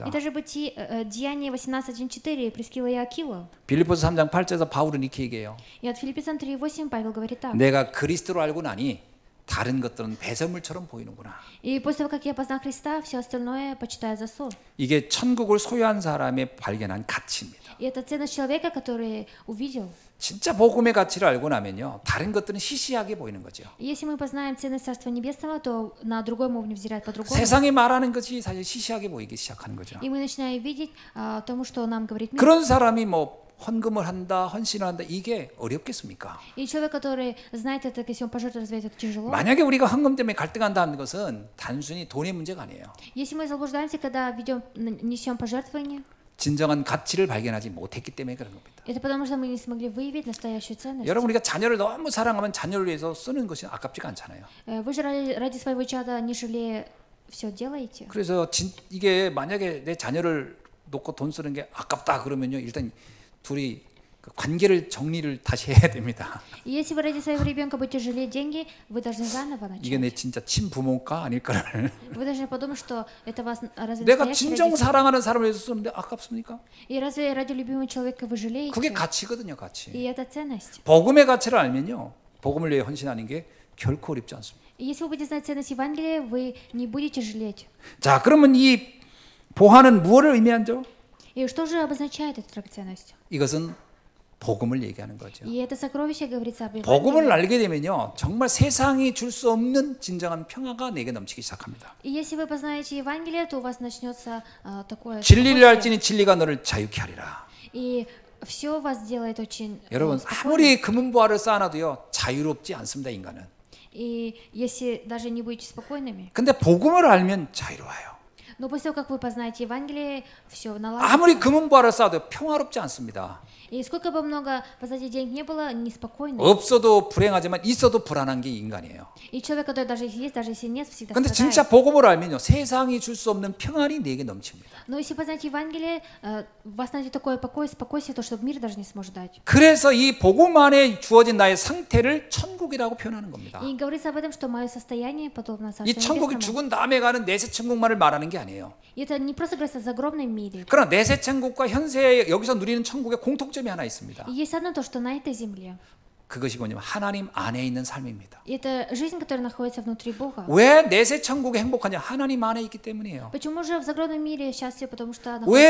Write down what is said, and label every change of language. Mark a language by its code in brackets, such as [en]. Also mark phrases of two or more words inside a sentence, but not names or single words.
[ru] И даже Деяния 18:1-4 Прискила и Акила. [ko] 빌립보서 3장 8절에서 바울은 이렇게 얘기해요. [ru] И от Филиппийцам 3:8 Павел говорит так. [ko] 내가 그리스도를 알고 나니 다른 것들은 배설물처럼 보이는구나. [ru] И после того, как я познал Христа, все остальное почитаю за сон. [ko] 이게 천국을 소유한 사람의 발견한 가치입니다. [ru] И это ценность человека, который увидел. [ko] 진짜 복음의 가치를 알고 나면요 다른 것들은 시시하게 보이는 거죠. [ru] Если мы познаем ценность Царства Небесного, то на другое мы будем взирать по-другому. [ko] 세상이 말하는 것이 사실 시시하게 보이기 시작하는 거죠. [ru] И мы начинаем видеть тому, что нам говорит мир. [ko] 그런 사람이 뭐 헌금을 한다, 헌신을 한다 이게 어렵겠습니까? [ru] И человек, который знает это, если он пожертвует, разве это тяжело? [ko] 만약에 우리가 헌금 때문에 갈등한다는 것은 단순히 돈의 문제가 아니에요. [ru] Если мы заблуждаемся, когда несем пожертвования, [ko] 진정한 가치를 발견하지 못했기 때문에 그런 겁니다. [ru] это потому, что мы не смогли выявить настоящую ценность. [ko] 여러분 우리가 자녀를 너무 사랑하면 자녀를 위해서 쓰는 것이 아깝지가 않잖아요. [ru] Вы же ради своего чада, не жалея, все делаете. [ko] 그래서 이게 만약에 내 자녀를 놓고 돈 쓰는 게 아깝다 그러면요 일단 둘이 그 관계를 정리를 다시 해야 됩니다. [ru] И если вы ради своего ребенка будете жалеть деньги, вы должны заново [ko] 이게 내 [ru] начать. [ko] 진짜 친부모일까 아닐까를. [ru] Вы должны подумать, что это вас разве [ko] 내가 [ru] настоящий [ko] 진정 [ru] родитель? [ko] 사랑하는 사람을 위해서 쓰는데 아깝습니까? [ru] И разве ради любимого человека вы жалеете? [ko] 그게 가치거든요, 가치. [ru] И это ценность. [ko] 복음의 가치를 알면요, 복음을 위해 헌신하는 게 결코 어렵지 않습니다. [ru] И если вы будете знать ценность Евангелия, вы не будете жалеть. [ko] 자, 그러면 이 보화는 무엇을 의미한죠? [ru] И что же обозначает эта драгоценность? [ko] 이것은 복음을 얘기하는 거죠. [ru] И это сокровище говорится об [ko] 복음을 [ru] Евангелии. [ko] 알게 되면요, 정말 세상이 줄 수 없는 진정한 평화가 내게 넘치기 시작합니다. [ru] И если вы познаете Евангелие, то у вас начнется такое [ko] 진리를 [ru] спокойствие. [ko] 알지니 진리가 너를 자유케 하리라. [ru] И все вас делает очень [ko] 여러분, [ru] спокойно. [ko] 아무리 금은보화를 쌓아놔도요, 자유롭지 않습니다, 인간은. [ru] И если даже не будете спокойными, [ko] 근데 복음을 알면 자유로워요. [ru] но после того, как вы познаете Евангелие, все наладится. [ko] 아무리 금은보화를 쌓아도 평화롭지 않습니다. [ru] И сколько бы много, позади денег не было, неспокойно. [ko] 없어도 불행하지만 있어도 불안한 게 인간이에요. [ru] И человек, который даже есть, даже если нет, всегда [ko] 근데 [ru] страдает. [ko] 진짜 복음을 알면요, 세상이 줄 수 없는 평안이 내게 넘칩니다. [ru] Но если познаете Евангелие, вас найдет такое покой, спокойствие, то, что мир даже не сможет дать. [ko] 그래서 이 복음 안에 주어진 나의 상태를 천국이라고 표현하는 겁니다. [ru] И говорится об этом, что мое состояние подобно [ko] 이 [ru] Царству [ko] 천국이 [ru] Небесному. [ko] 죽은 다음에 가는 내세 천국만을 말하는 게 아니에요. [ru] И это не просто говорится о загробном мире. [ko] 그러나 내세 천국과 현세 여기서 누리는 천국의 공통점이 하나 있습니다. [ru] И есть одно то, что на этой земле. [ko] 그것이 뭐냐면 하나님 안에 있는 삶입니다. И это жизнь, которая находится внутри Бога. 왜 내세 천국이 행복하냐? 하나님 안에 있기 때문이에요. [ru] Почему же в загробном мире счастье? Потому что [ko] 왜